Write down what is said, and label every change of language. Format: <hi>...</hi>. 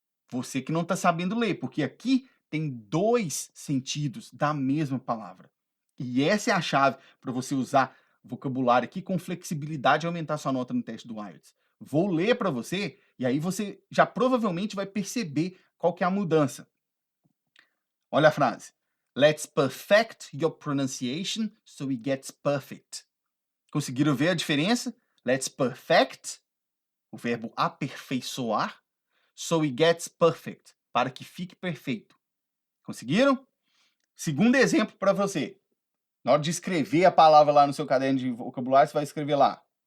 <pt>Você que não está sabendo ler, porque aqui tem 2 sentidos da mesma palavra. E essa é a chave para você usar vocabulário aqui com flexibilidade e aumentar sua nota no teste do IELTS. Vou ler para você e aí você já provavelmente vai perceber qual que é a mudança. Olha a frase.</pt> <en>Let's perfect your pronunciation so it gets perfect.</en> <pt>Conseguiram ver a diferença?</pt> <en>Let's perfect,</en> <pt>o verbo aperfeiçoar,</pt> <en>so it gets perfect,</en> <pt>para que fique perfeito. Conseguiram? Segundo exemplo para você. Na hora de escrever a palavra lá no seu caderno de vocabulário, você vai escrever lá.</pt>